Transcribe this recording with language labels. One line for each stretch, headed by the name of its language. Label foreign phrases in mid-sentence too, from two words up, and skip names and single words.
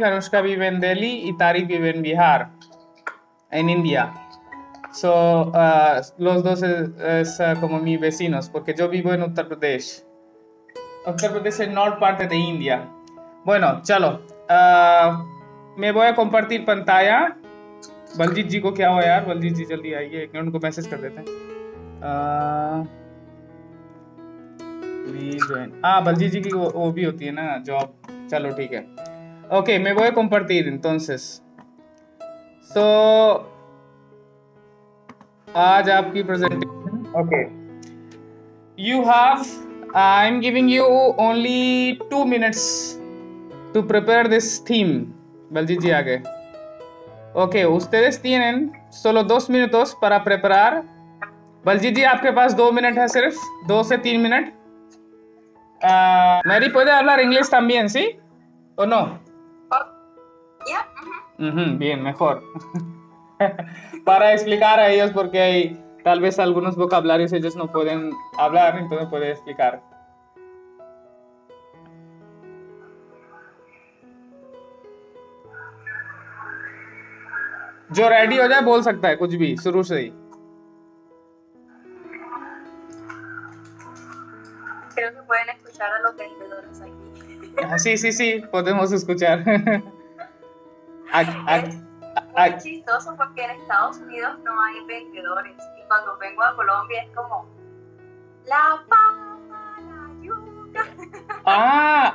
Spanish: Anushka vive en Delhi y Tariq vive en Bihar, en India. So, los dos es como mis vecinos, porque yo vivo en Uttar Pradesh. Uttar Pradesh es norte parte de India. Bueno, chalo. मैं voy a compartir pantalla.
Hindi: बलजीत जी को क्या हुआ यार? बलजीत जी जल्दी आइए, एक मिनट उनको मैसेज कर देते हैं.
English: please join.
Hindi: बलजीत जी की वो भी होती है ना जॉब. चलो ठीक है. ओके, मैं
Spanish: voy a compartir entonces.
Hindi: So, आज आपकी प्रेजेंटेशन. ओके.
English: You have, I'm giving you only 2 minutes to prepare this theme.
Hindi: Baljit ji आगे.
Spanish: Ok, ustedes tienen solo 2 minutos para preparar.
Hindi: Baljit ji, आपके पास 2 मिनट है सिर्फ, 2 से 3 मिनट.
Spanish: Mary, ¿puede hablar inglés también, sí? ¿O no? Yeah. Bien, mejor. Para explicar a ellos porque hay tal vez algunos vocabularios ellos no pueden hablar, entonces puede explicar.
Hindi: जो रेडी हो जाए बोल सकता है कुछ भी शुरू से ही.
Spanish: Creo que pueden escuchar a los vendedores aquí. Sí, podemos escuchar. Es muy chistoso porque en Estados Unidos no hay vendedores y cuando vengo a Colombia es como la papa, la yuca.